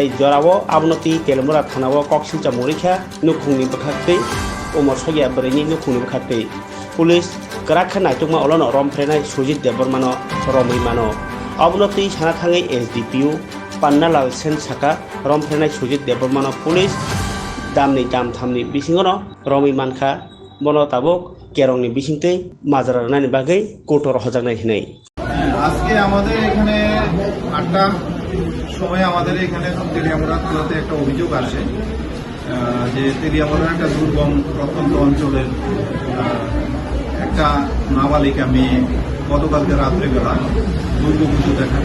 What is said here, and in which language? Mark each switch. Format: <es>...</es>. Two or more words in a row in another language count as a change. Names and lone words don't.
<trp>jorabo abnoti telemura thanao koksil chamurikha nukhungni bakhakte umur sogya berini nukhungni bakhakte police gerakkan naitungma olono romprenai Sujit Debormano romui mano abunoti sana thangai SDPU Pannalal Sen Saka romprenai Sujit Debormano police damni dam thamni bisingono romui mankha bono tabok kerongni bisingtei majararnani bagai kotor hojagnai hinai</trp> <bn>আজকে আমাদের এখানে 8টা সময় আমাদের এখানে তেলিয়ামুড়া থানাতে একটা অভিযোগ আসে যে তেলিয়ামুড়া একটা দুর্গম প্রত্যন্ত অঞ্চলের একটা নাবালিকা মেয়ে গতকালকে রাত্রেবেলা দুর্গাপুজো দেখার</bn>